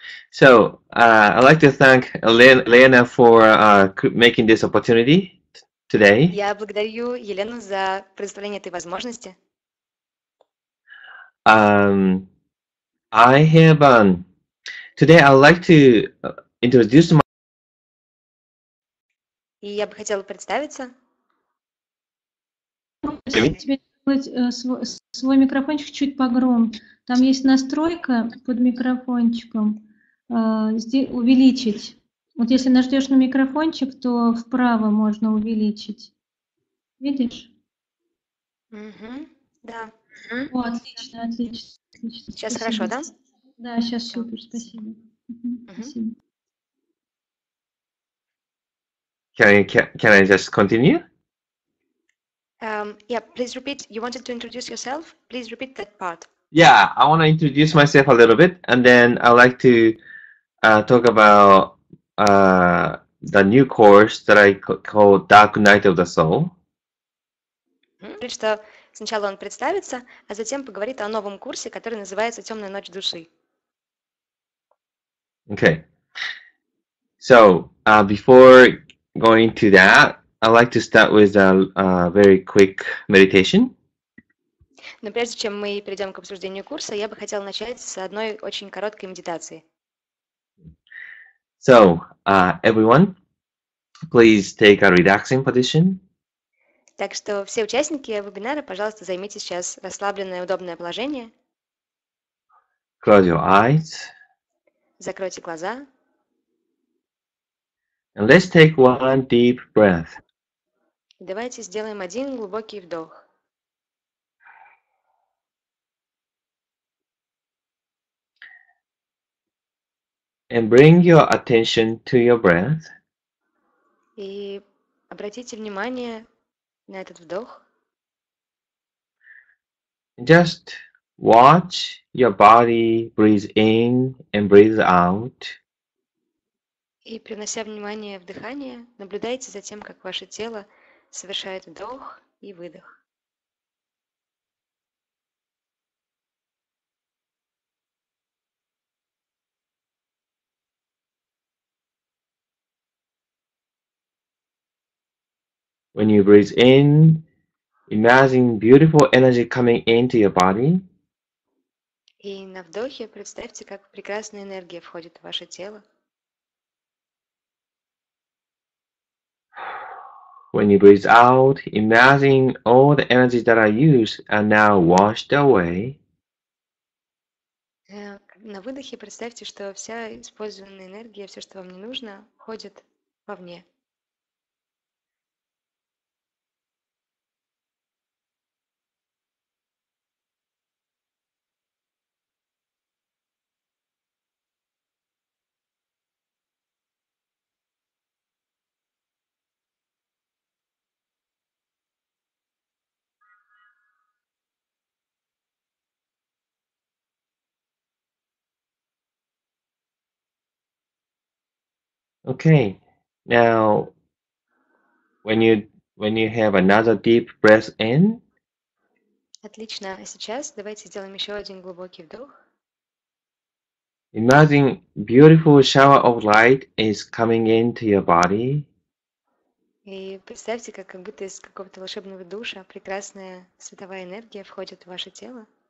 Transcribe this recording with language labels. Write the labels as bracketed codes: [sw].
[en] So, I'd like to thank Lena for making this opportunity today. [ru] Я благодарю Елену за предоставление этой возможности. [en] I have today I'd like to introduce my. [ru] И я бы хотела представиться. Тебе сделать свой микрофончик чуть погромче. Там есть настройка под микрофончиком. Увеличить. Вот если нажмешь на микрофончик, то вправо можно увеличить. Видишь? Да. О, отлично, отлично. Сейчас Спасибо. хорошо, да? Да, сейчас Всё. супер, спасибо. Спасибо. [en] Can I just continue? Yeah, please repeat. You wanted to introduce yourself? Please repeat that part. Yeah, I want to introduce myself a little bit, and then I'd like to talk about the new course that I call Dark Night of the Soul. [ru] Говорит, что сначала он представится, а затем поговорит о новом курсе, который называется «Темная ночь души». [en] Okay. So before going to that, I'd like to start with a very quick meditation. [ru] Но прежде чем мы перейдем к обсуждению курса, я бы хотела начать с одной очень короткой медитации. [en] So everyone, please take a relaxing position. [ru] Так что все участники вебинара, пожалуйста, займите сейчас расслабленное, удобное положение. [en] Close your eyes. [ru] Закройте глаза. [en] And let's take one deep breath. [ru] И давайте сделаем один глубокий вдох. [en] And bring your attention to your breath. [ru] И обратите внимание на этот вдох. [en] Just watch your body breathe in and breathe out. [ru] И принося внимание в дыхание, наблюдайте за тем, как ваше тело совершает вдох и выдох. [en] When you breathe in, imagine beautiful energy coming into your body. [ru] И на вдохе представьте, как прекрасная энергия входит в ваше тело. [en] When you breathe out, imagine all the energies that are used are now washed away. [ru] На выдохе представьте, что вся использованная энергия, все, что вам не нужно, уходит вовне. [en] Okay, now when you have another deep breath in, [ru] Отлично. А сейчас давайте сделаем еще один глубокий вдох. [en] imagine beautiful shower of light is coming into your body. [ru] И представьте, как будто из какого-то волшебного душа прекрасная световая энергия входит в ваше тело.